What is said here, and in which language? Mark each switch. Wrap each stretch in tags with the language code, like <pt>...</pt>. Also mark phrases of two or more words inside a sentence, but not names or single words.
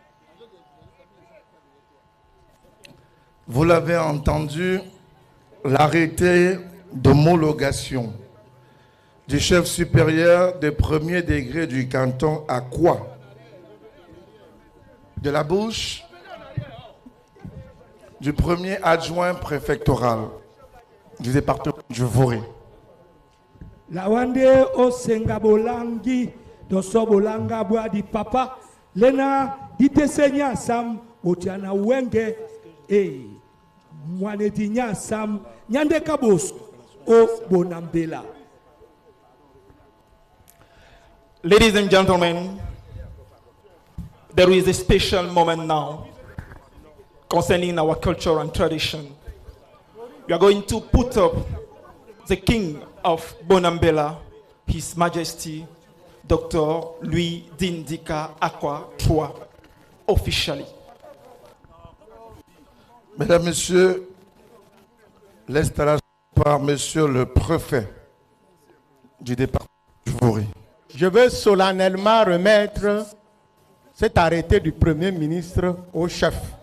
<fr>Vous l'avez entendu, l'arrêté d'homologation du chef supérieur de premier degré du canton Akwa, de la bouche du premier adjoint préfectoral du département du Vouri.</fr> <dua>La wande o sengabolangi dosobolanga bwa di papa lena ditesenya sam otiana wenge</dua> <fr>et Mwanedinya Sam Nyande Kabos au Bonambela.</fr> <en>Ladies and gentlemen, there is a special moment now concerning our culture and tradition. We are going to put up the King of Bonambela, His Majesty Dr. Louis Dindika Akwa III, officially.</en> <fr>Mesdames, Messieurs, l'installation par Monsieur le préfet du département du Vouri. Je veux solennellement remettre cet arrêté du Premier ministre au chef.</fr>